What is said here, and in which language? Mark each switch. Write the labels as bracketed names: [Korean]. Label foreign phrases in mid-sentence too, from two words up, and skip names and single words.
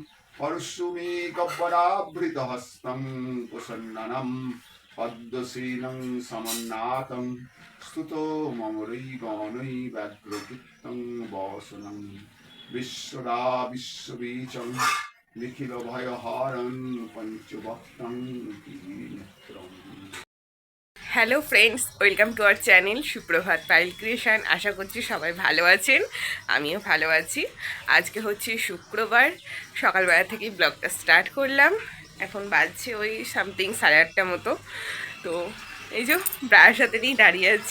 [Sanskrit] परशुमेकवराभृतहस्तं कुशन्ननं पद्मसेनं समन्नाथं स्तुतो ममरैगणै व्यग्रचित्तं वासनं विश्वदा विश्वबीजं निखिलभयहारं पञ्चभक्तं कीर्तनम्। [English] Hello friends, welcome to our channel সুপ্রভাত পাইল ক্রিয়েশন। [Bangla] আশা করছি সবাই ভালো আছেন, আমিও ভালো আছি। আজকে হচ্ছে শুক্রবার, সকালবেলা থেকেই ব্লগটা স্টার্ট করলাম। এখন বাজছে ওই সামথিং 8:30 মতো। তো এই যে ব্রায়ের সাথে নিয়েই দাঁড়িয়ে আছি।